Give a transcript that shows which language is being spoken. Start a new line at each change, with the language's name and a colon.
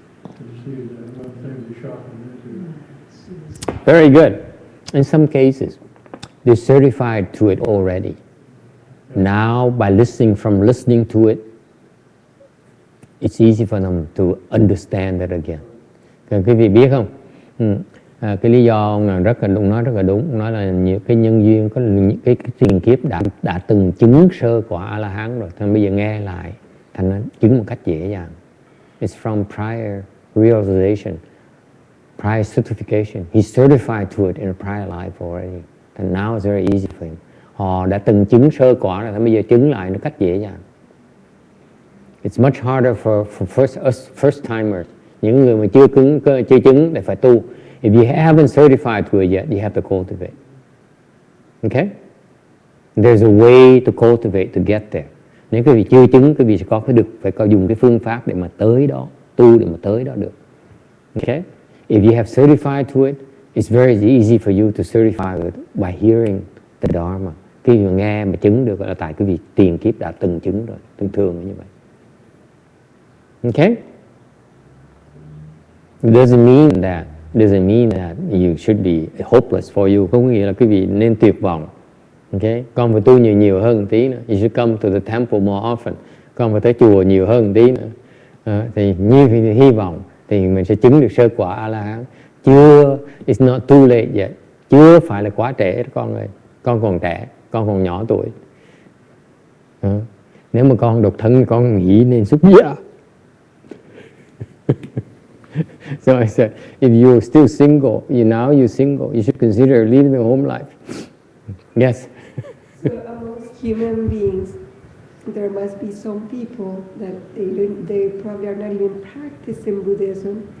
English: They just needed that one thing to shock them into. Very good. In some cases, they're certified to it already. Now, by listening to it, it's easy for them to understand it again.
Vietnamese: Quý vị biết không? Cái lý do ông nói rất là đúng, nói là nhiều cái nhân duyên có những cái tiền kiếp đã từng chứng sơ quả A-la-hán rồi, thành bây giờ nghe lại thành nó chứng một cách dễ dàng.
English: It's from prior realization, prior certification. He's certified to it in a prior life already. And now it's very easy for him.
Vietnamese: Họ đã từng chứng sơ quả rồi, bây giờ chứng lại nó cách dễ dàng.
English: It's much harder for first timers.
Vietnamese: Những người mà chưa chứng để phải tu.
English: If you haven't certified to it yet, you have to cultivate. Okay? There's a way to cultivate to get there.
Vietnamese: Nếu quý vị chưa chứng, quý vị sẽ phải có dùng cái phương pháp để mà tới đó, tu để mà tới đó được.
English: Okay? If you have certified to it, it's very easy for you to certify it by hearing the Dharma.
Vietnamese: Khi mà nghe mà chứng được là tại quý vị tiền kiếp đã từng chứng rồi, thường là như vậy.
English: Okay? It doesn't mean that you should be hopeless for you.
Vietnamese: Không có nghĩa là quý vị nên tuyệt vọng. Okay? Con phải tu nhiều hơn một tí nữa.
English: You should come to the temple more often.
Vietnamese: Con phải tới chùa nhiều hơn một tí nữa. Thì như hy vọng thì mình sẽ chứng được sơ quả A-la-hán. Chưa,
English: it's not too late yet.
Vietnamese: Chưa phải là quá trễ con ơi. Con còn trẻ, con còn nhỏ tuổi. Nếu mà con độc thân, con nghĩ nên xuất gia.
English: So I said, if you're still single, you're single, you should consider living a home life. Yes. So amongst human beings, there must be some people that they probably are not even practicing Buddhism.